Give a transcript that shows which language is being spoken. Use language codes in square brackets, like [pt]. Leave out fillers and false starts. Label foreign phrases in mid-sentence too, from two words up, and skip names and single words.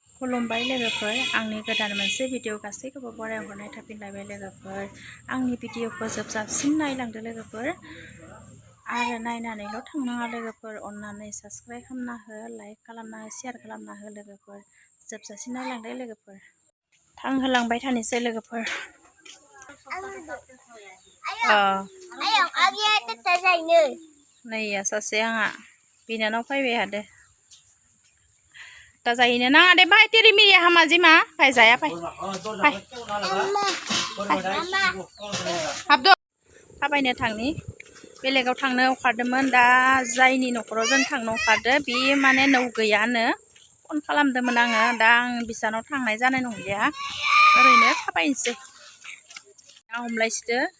[brx] खुलुमबाय लोगोफोर आंनि गोदान मोनसे भिडिअ गासैखौबो बरायहरनाय थाफिनलायबाय लोगोफोर आंनि भिडिअखौ जोबजासिम नायलांदो लोगोफोर आरो नायनानैल' थांनाङा लोगोफोर अननानै साबस्क्राइब खालामना हो लाइक खालामना हो शेयार खालामना हो लोगोफोर जोबजासिम नायलांदो लोगोफोर थांहोलांबाय थानोसै लोगोफोर नै सासे आंहा बिनानाव फैबाय हादो दा जाहैनो नाङा [hi] दे भाई तेरी मेरी [brx] हामा जिमा भाई जाया भाई हाबदो थाबायनो थांनि बेलेगाव थांनो ओंखारदोंमोन दा जायनि न'खराव जों थांनो ओंखारदो बे माने नौ गैयानो फन खालामदोंमोन आङो दा आं बिसानाव थांनाय जानाय नंलिया ओरैनो थाबायनोसै आं हमलायसिदो